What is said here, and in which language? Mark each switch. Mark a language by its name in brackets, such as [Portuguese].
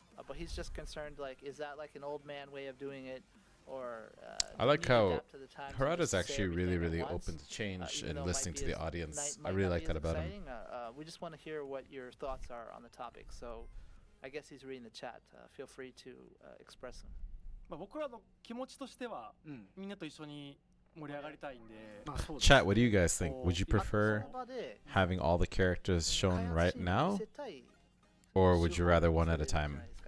[English] But he's just concerned, like, is that like an old man way of doing it, or I like how Harada's actually really open to change and listening to the audience. I really like that about him. We just want to hear what your thoughts are on the topic. So I guess he's reading the chat. Feel free to express them. [Japanese] まあ僕らの気持ちとしては、みんなと一緒に盛り上がりたいんで。 [English] Chat, what do you guys think? Would you prefer having all the characters shown right now, or would you rather one at a time?